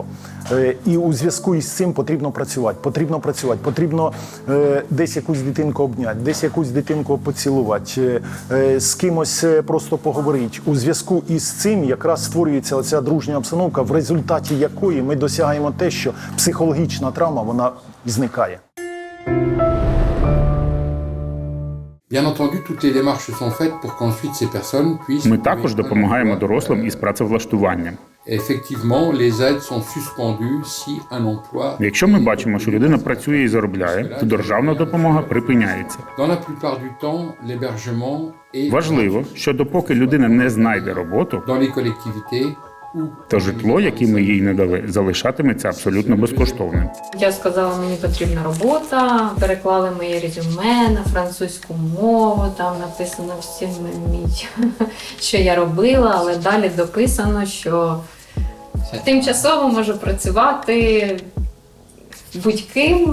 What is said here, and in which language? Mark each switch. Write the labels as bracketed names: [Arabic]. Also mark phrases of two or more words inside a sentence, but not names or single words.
[Ukrainian] І у зв'язку із цим потрібно працювати. Потрібно десь якусь дитинку обняти, десь якусь дитинку поцілувати, з кимось просто поговорити. У зв'язку із цим якраз створюється оця дружня обстановка, в результаті якої ми досягаємо те, що психологічна травма, вона зникає. [French] Bien entendu, toutes les démarches sont faites pour qu'ensuite ces personnes puissent... [Ukrainian] Ми також допомагаємо дорослим із працевлаштуванням. [French] Effectivement, les aides sont suspendues si un emploi... [Ukrainian] Якщо ми бачимо, що людина працює і заробляє, то державна допомога припиняється. [French] Dans la plupart du temps, l'hébergement est... [Ukrainian] Важливо, що допоки людина не знайде роботу, [French] dans les collectivités, [Ukrainian] то житло, яке ми їй не дали, залишатиметься абсолютно безкоштовним. Я сказала, мені потрібна робота, переклали моє резюме на французьку мову, там написано всі що я робила, але далі дописано, що тимчасово можу працювати будь-ким.